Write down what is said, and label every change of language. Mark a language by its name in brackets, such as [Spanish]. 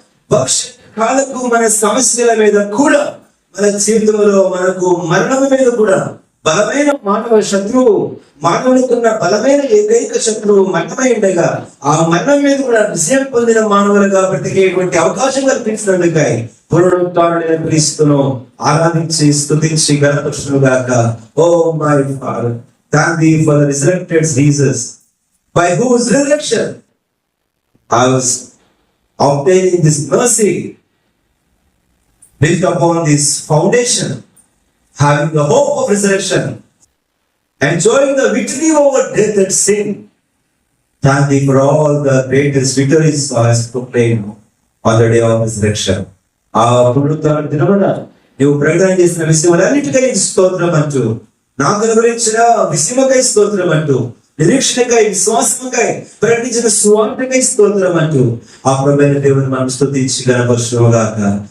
[Telugu] భవిష్యత్ కాలకు మన సమస్యల మీద కూడా, మన జీవితంలో మనకు మరణము మీద కూడా బలమైన మానవ శత్రువు, మానవునికున్న బలమైన ఏకైక శత్రువు మరణమై ఉండగా ఆ మరణం మీద కూడా విజయం పొందిన మానవులుగా బ్రతికేటువంటి అవకాశం కల్పించినందుకై పునరుత్థానుడైన క్రీస్తును ఆరాధించి స్తుతించి గణపరుచునుగాక. [English] Oh my father, thank you for the resurrected Jesus, by whose resurrection I was obtaining this mercy built upon this foundation, having the hope of resurrection, enjoying the victory over death and sin. Thank you for all the greatest victories I have proclaimed on the day of resurrection. [Telugu] ఆ పునరుత్థాన దినమున నీవు ప్రకటన చేసిన విషయములన్నిటికై స్తోత్రం అంటూ, నాకు అనుగ్రహించిన విషయముకై స్తోత్రం అంటూ, నిరీక్షణకై, విశ్వాసముకై, ప్రకటించిన సువార్తకై స్తోత్రం అంటూ ఆ ప్రభువైన దేవుని మనం స్తుతించి గణపరచునుగాక.